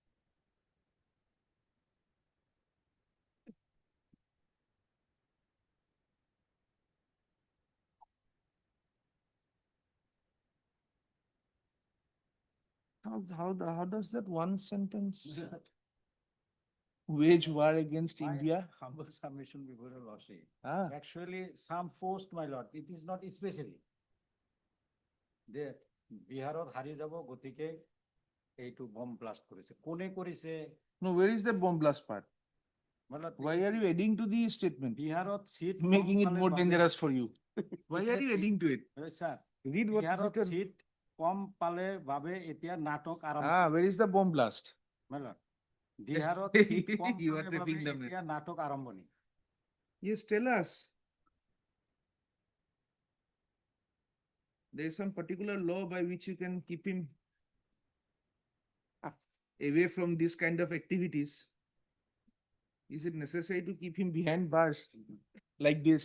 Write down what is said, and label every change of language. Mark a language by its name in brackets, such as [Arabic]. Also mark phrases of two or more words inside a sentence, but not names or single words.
[English] How does that one sentence wage war against My India? Humble submission before your lordship. Ah. Actually, some forced, my lord, it is not specific. [Assamese] যে বিহাৰত হাৰি যাব গতিকে এইটো [English] bomb blast [Assamese] কৰিছে কোনে কৰিছে [English] No, where is the bomb blast part? [Assamese] মানে [English] Why are you adding to the statement? [Assamese] বিহাৰত সিট [English] Making it more dangerous for you. Why are you adding to it? [Assamese] স্যার [English] Read what is [Assamese] বিহাৰত [English] written. [Assamese] সিট কম পালে বাবে এতিয়া নাটক আৰম্ভ [English] Where is the bomb blast? my lord [Assamese] বিহাৰত সিট কম [English] You are [Assamese] পালে বাবে [English] tripping them. [Assamese] এতিয়া নাটক আৰম্ভণি [English] Yes, tell us. There is some particular law by which you can keep him away from this kind of activities. Is it necessary to keep him behind bars like this,